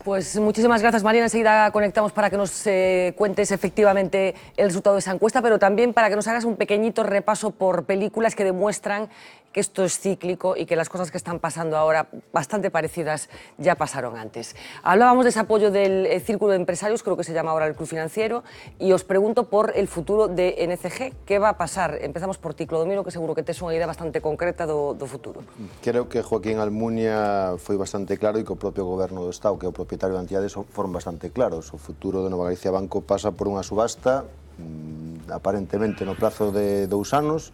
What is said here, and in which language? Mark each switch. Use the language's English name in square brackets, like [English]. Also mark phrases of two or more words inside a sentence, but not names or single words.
[Spanish] Pues muchísimas gracias, Marina. Enseguida conectamos para que nos cuentes efectivamente el resultado de esa encuesta, pero también para que nos hagas un pequeñito repaso por películas que demuestran que esto es cíclico y que las cosas que están pasando ahora, bastante parecidas, ya pasaron antes. Hablábamos de ese apoyo del Círculo de Empresarios, creo que se llama ahora el Club Financiero, y os pregunto por el futuro de NCG. ¿Qué va a pasar? [Galician] Empezamos por ti, Clodomiro, que seguro que tes unha idea bastante concreta do futuro. Creo que Joaquín Almunia foi bastante claro e que o propio Goberno do Estado, que é o propietario da entidade, foron bastante claros. O futuro de Nova Galicia Banco pasa por unha subasta, aparentemente no prazo de 2 anos.